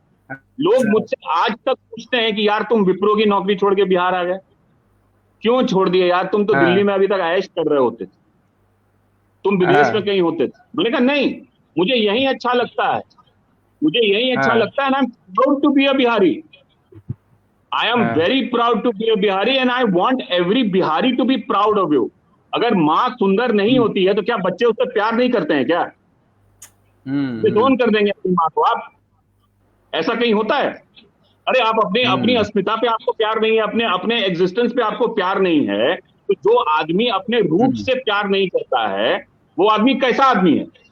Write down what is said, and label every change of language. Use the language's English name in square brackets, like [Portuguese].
[Hindi] लोग मुझसे आज तक पूछते हैं कि यार तुम विप्रो की नौकरी छोड़ के बिहार आ गए, क्यों छोड़ दिए यार? तुम तो दिल्ली में अभी तक ऐश कर रहे होते, तुम विदेश में कहीं होते। मैंने कहा नहीं, मुझे यही अच्छा लगता है, मुझे यही अच्छा लगता है। [English] And I am proud to be a Bihari. I am very proud to be a Bihari and I want every Bihari to be proud of you. [Hindi] अगर माँ सुंदर नहीं होती है तो क्या बच्चे उससे प्यार नहीं करते हैं क्या? डिसोन कर देंगे अपनी माँ को आप? ऐसा कहीं होता है? अरे आप अपनी अस्मिता पे आपको प्यार नहीं है, अपने एग्जिस्टेंस पे आपको प्यार नहीं है, तो जो आदमी अपने रूट से प्यार नहीं करता है वो आदमी कैसा आदमी है?